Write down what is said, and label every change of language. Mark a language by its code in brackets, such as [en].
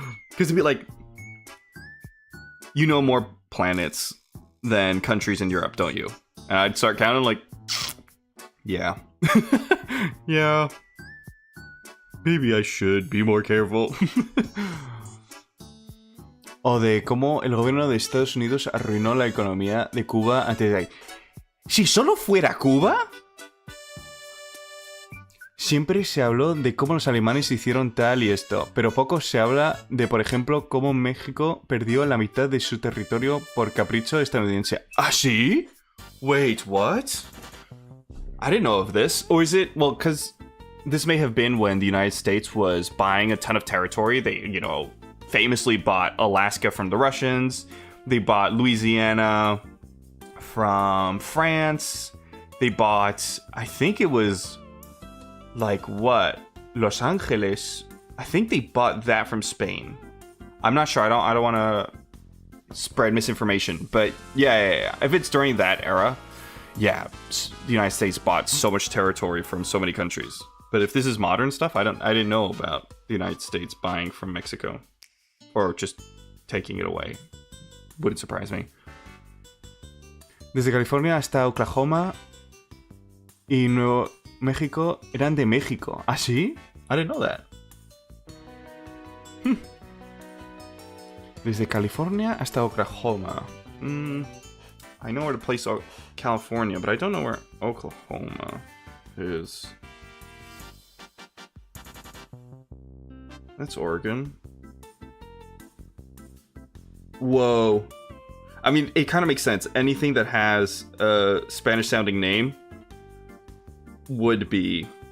[en] Because it'd be like, you know more planets than countries in Europe, don't you? And I'd start counting like, yeah. Yeah. Maybe I should be more careful. [es] O de cómo el gobierno de Estados Unidos arruinó la economía de Cuba antes de ahí. Si solo fuera Cuba... Siempre se habló de cómo los alemanes hicieron tal y esto, pero poco se habla de, por ejemplo, cómo México perdió la mitad de su territorio por capricho estadounidense. ¿Ah, sí? [en] Wait, what? I didn't know of this. Or is it, well, because this may have been when the United States was buying a ton of territory. They, famously bought Alaska from the Russians. They bought Louisiana from France. They bought, I think it was... like what? Los Angeles? I think they bought that from Spain. I'm not sure. I don't want to spread misinformation, but yeah. If it's during that era, yeah, the United States bought so much territory from so many countries. But if this is modern stuff, I didn't know about the United States buying from Mexico or just taking it away. Wouldn't surprise me. [es] Desde California hasta Oklahoma y Nuevo México eran de México. ¿Ah, sí? [en] I didn't know that. [es] Desde California hasta Oklahoma. [en] I know where to place California, but I don't know where Oklahoma is. That's Oregon. Whoa. I mean, it kind of makes sense. Anything that has a Spanish-sounding name would be.